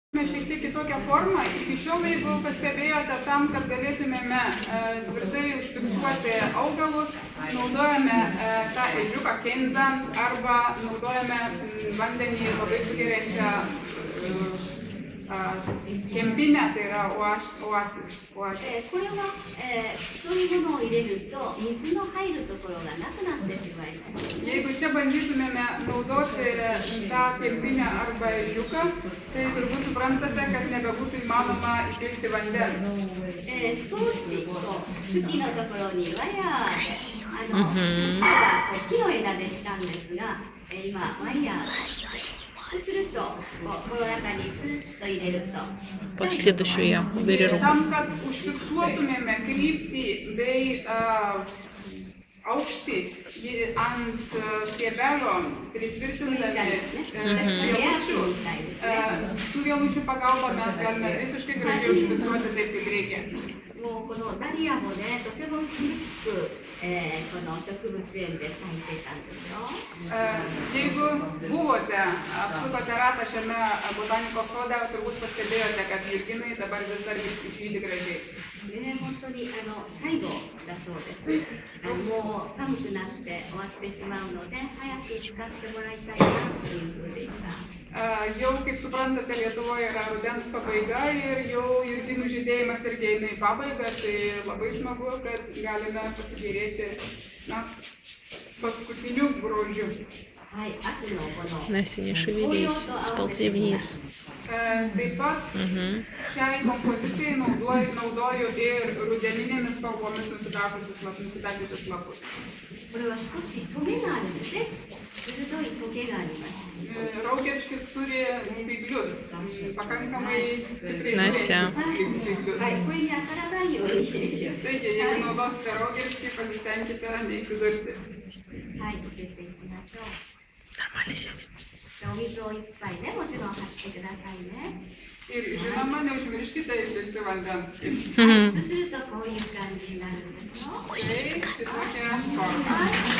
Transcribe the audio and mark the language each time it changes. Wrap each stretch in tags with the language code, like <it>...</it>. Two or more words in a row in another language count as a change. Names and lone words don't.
<lt>Šiek tiek kitokią formą. Iki šiol, jeigu pastebėjote, tam, kad galėtumėme tvirtai užfiksuoti augalus, naudojame tą ežiuką kenzą arba naudojame vandenį labai sugeriančią kempinę, tai yra oasis.</lt> <ja>これは、そういうものを入れると水の入るところがなくなってしまいます。</ja> <lt>Jeigu čia bandytumėme naudoti tą kempinę arba ežiuką, tai turbūt suprantate, kad nebebūtų įmanoma įpilti vandens.</lt> <ja>少しこう茎のところにワイヤー木の枝でしたんですが、今ワイヤーそうするとこの中にスッと入れると</ja> <ru>Следующую я уберу.</ru> <lt>Tam, kad užfiksuotumėme kryptį bei aukštį ant stiebelio pritvirtindami vielučių, tų vielučių pagalba mes galime visiškai gražiai užfiksuoti taip, kaip reikia.</lt> <ja>もうこのダリアもね、とても美しく、この植物園で咲いてたんですよ。</ja> <lt>Jeigu buvote, apsukote ratą šiame botanikos sode, turbūt pastebėjote, kad žirginai dabar vis dar žydi gražiai.</lt> <ja>本当に最後だそうです。もう寒くなって終わってしまうので、早く使ってもらいたいなというふうでした。</ja> <lt>Jau, kaip suprantate, Lietuvoje yra rudens pabaiga ir jau jurginų žydėjimas irgi eina į pabaigą, tai labai smagu, kad galime pasigėrėti paskutiniu grožiu.</lt> <ru>Настя, не шевелись, сползи вниз.</ru> <lt>Taip pat šiai kompozicijai naudoju ir rudeninėmis spalvomis nusidažiusius lapus.</lt> <ja>これは少しトゲがあるんですね。鋭いトゲがあります。</ja> <lt>Raugerškis turi spyglius, pakankamai stipriai.</lt> <ru>Настя.</ru> <lt>Taigi, jeigu naudosite raugerškį, pasistengkite neįsidurti.</lt> <ru>Нормально сядь.</ru> <ja>お水をいっぱいね、もちろん張ってくださいね。</ja> <lt>Ir žinoma, neužmirškite įpilti vandens.</lt> <ja>そうするとこういう感じになるんですよ。</ja> <lt>Tai šitokia forma.</lt>